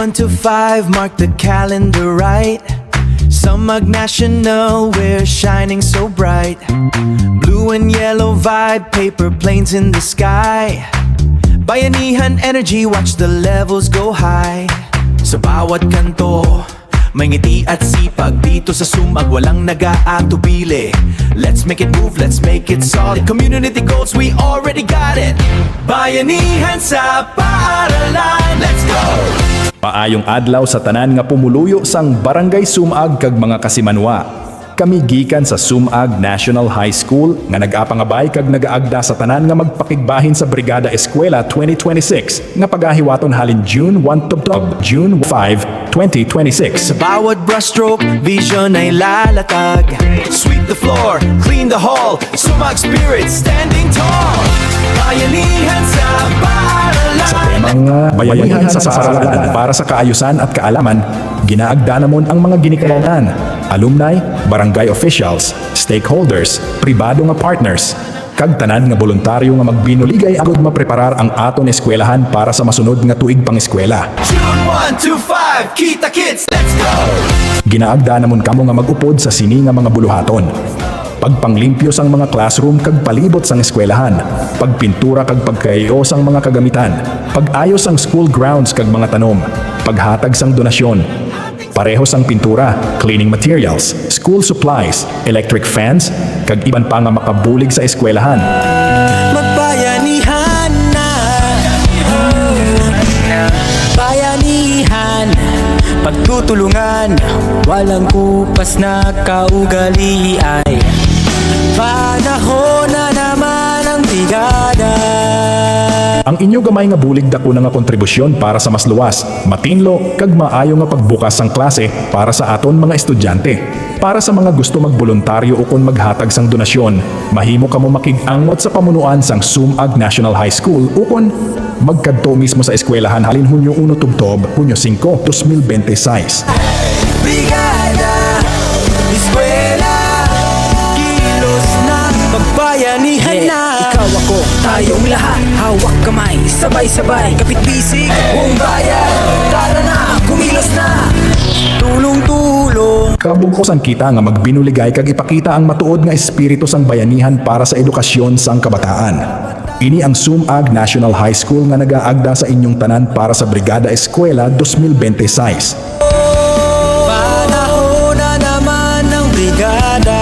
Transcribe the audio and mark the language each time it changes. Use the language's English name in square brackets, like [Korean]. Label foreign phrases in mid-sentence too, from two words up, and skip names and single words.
[English] 5, mark the calendar right. Sumag National, we're shining so bright. Blue and yellow vibe, paper planes in the sky. Bayanihan energy, watch the levels go high. [Filipino] Sa bawat kanto, may ngiti at sipag. Dito sa Sumag, walang nag-aatubili. [English] Let's make it move, let's make it solid. Community goals, we already got it. [Filipino] Bayanihan sa paaralan, [English] let's go! [Hiligaynon] Paayong adlaw sa tanan nga pumuluyo sang Barangay Sumag kag mga kasimanwa. Kami gikan sa Sumag National High School nga nag-apangabay kag nagaagda sa tanan nga magpakigbahin sa Brigada Eskwela 2026 nga pagahiwaton halin June 1 to June 5, 2026. [Filipino] Sa bawat brushstroke, vision ay lalatag. [English] Sweep the floor, clean the hall. Sumag spirit standing tall. [Filipino] Bayanihan sa paaralan. Sa temang bayanihan sa paaralan para sa kaayusan at kaalaman, [Hiligaynon] ginaagda namon ang mga ginikanan, alumni, barangay officials, stakeholders, pribado nga partners, kag tanan nga voluntaryo nga magbinuligay agud mapreparar ang aton eskwelahan para sa masunod nga tuig pang eskwela. [English] June 1 to 5, kita kids, let's go! [Hiligaynon] Ginaagda namon kamo nga mag-upod sa sini nga mga buluhaton. Pagpanglimpyo sang mga classroom kag palibot sang eskwelahan, pagpintura kag pagkaayos sang mga kagamitan, pag-ayos sang [English] school grounds [Hiligaynon] kag mga tanom, paghatag sang donasyon, pareho sang pintura, [English] cleaning materials, school supplies, electric fans, [Hiligaynon] kag iban pa nga makabulig sa eskwelahan. [Filipino] Magbayanihan na, bayanihan, pagtutulungan, walang kupas na kaugali ay panahon na naman ang brigada. [Hiligaynon] Ang inyo gamay nga bulig dako na nga kontribusyon para sa mas luwas, matinlo, kag maayo nga pagbukas sang klase para sa aton mga estudyante. Para sa mga gusto magboluntaryo o kung maghatag sang donasyon, mahimo kamo makig-angot sa pamunuan sang Sumag National High School o kung magkadto mismo sa eskwelahan halin Hunyo 1 tubtob, Hunyo 5, 2026. [Filipino] Brigada, eskwela, kilos na, magbayanihan na. Ikaw ako, tayong lahat, hawak kamay, sabay-sabay, kapit-bisig, buong bayan. Tara na, kumilos na, tulong-tulong. [Hiligaynon] Kabukosan kita nga magbinuligay kag ipakita ang matuod nga espiritu sang bayanihan para sa edukasyon sang kabataan. Ini ang Sumag National High School nga nagaagda sa inyong tanan para sa Brigada Eskwela 2026. [Filipino] Panahon na naman ng brigada.